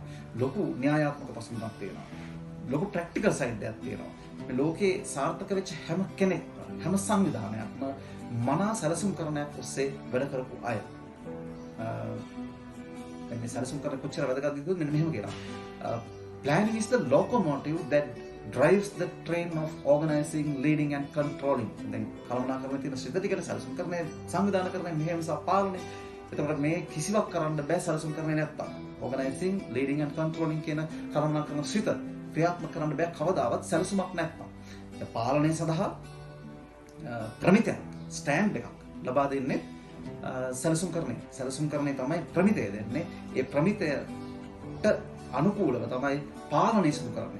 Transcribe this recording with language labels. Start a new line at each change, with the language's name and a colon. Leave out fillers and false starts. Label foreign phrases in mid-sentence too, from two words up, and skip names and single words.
Sinhala: ලොකු න්‍යායාත්මක පසුබිමක් තියෙනවා. ලොකු
English: practical side
Sinhala: එකක් තියෙනවා. මේ ලෝකේ සාර්ථක වෙච්ච හැම කෙනෙක්ම හැම සංවිධානයක්ම මනා සැලසුම් කරණයක් ඔස්සේ වැඩ කරපු අය. දැන් මේ සැලසුම් කරන කොච්චර වැදගත්ද කියුවොත් මෙන්න මෙහෙම කියනවා.
English: Planning is the locomotive that drives the train of organizing, leading and controlling.
Sinhala: දැන් කළමනාකරණයේ තියෙන සිත ටිකට සැලසුම් කරන්නේ සංවිධානය කරන්නේ මෙහෙම සහ පාලනය. එතකොට මේ කිසිවක් කරන්න බෑ සැලසුම් කරන්නේ නැත්තම්.
English: Organizing, leading and controlling
Sinhala: කියන කළමනාකරණ සිත ක්‍රියාත්මක කරන්න බෑ කවදාවත් සැලසුමක් නැත්තම්. පාලනය සඳහා ප්‍රමිතයක් ස්ටෑන්ඩ් එකක් ලබා දෙන්නේ සැලසුම් කරන්නේ තමයි ප්‍රමිතය දෙන්නේ. ඒ ප්‍රමිතයට අනුකූලව තමයි පාලනය සිදු කරන්නේ.